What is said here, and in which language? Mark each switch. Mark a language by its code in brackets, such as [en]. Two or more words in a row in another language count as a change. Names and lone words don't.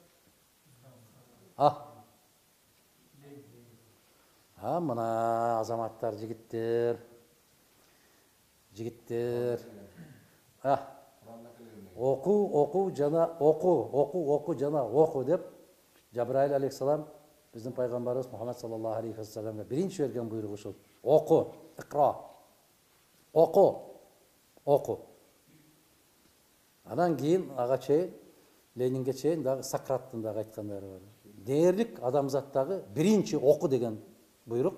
[ky] Мына азаматтар, жигиттер. Окуу жана окуу деп Жабраил алейхиссалам биздин пайгамбарыбыз Мухаммад [ar] صلى الله عليه وسلم [ky] биринчи берген буйругу ушул. Окуу, икра. Окуу. Анан кийин ага чейин, Ленинге чейин дагы Сократтын дагы айткандары бар. Дээрлик адамзаттагы биринчи окуу деген буйрук.